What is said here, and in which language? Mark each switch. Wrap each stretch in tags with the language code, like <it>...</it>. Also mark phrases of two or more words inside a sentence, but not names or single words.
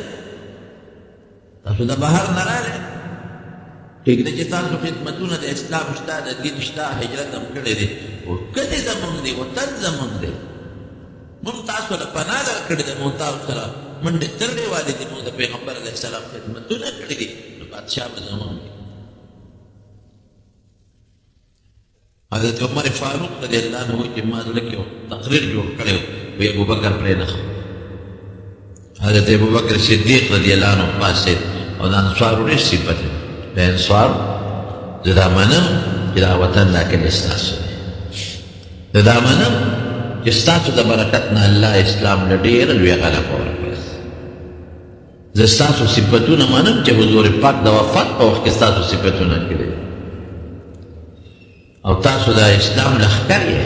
<ps>تاسو د بهر نه راغلی، ټیک دی چې تاسو خدمتونه د اسلام شته، د دین شته، هجرت هم کړی دی، خو کلی زموږ دی، وطن زموږ دی. موږ تاسو له پناه درکړې ده، موږ تاسو سره منډې ترړې والې دي، موږ د پیغمبر</ps> <ar>علیه السلام</ar> <ps>خدمتونه کړي دي. نو بادشاہ به زمون وي. حضرت عمر فاروق</ps> <ar>رضی اللہ عنہ</ar> <ps>چې ما زړه کې تقریر جوړ کړی وی ابو بکر پرې نه خبر. حضرت ابو بکر صدیق</ps> <ar>رضی اللہ عنہ</ar> <ps>پاسې او د انصارو ډېر صفت دی. د انصار زه دا منم چې دا وطن دا کلی ستاسو دی. زه دا منم چې ستاسو د برکت نه الله اسلام له ډېره لویه غلبه ورکړه. زه ستاسو صفتونه منم چې حضور پاک د وفات په وخت کې ستاسو صفتونه کړي او تاسو د اسلام لښکر یې.</ps>